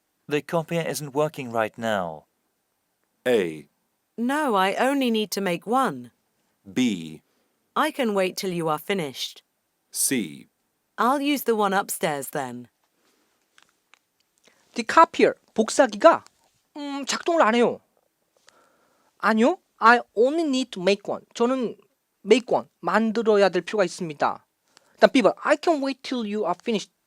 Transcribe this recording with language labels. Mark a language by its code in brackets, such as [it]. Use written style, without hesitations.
[en] The copier isn't working right now. A, No, I only need to make one. B, I can wait till you are finished. C. I'll use the one upstairs then. [ko] The copier, 복사기가 작동을 안 해요. [en] 아니요. I only need to make one. [ko] 저는 [en] make one, [ko] 만들어야 될 필요가 있습니다. 일단 B번, [en] I can wait till you are finished.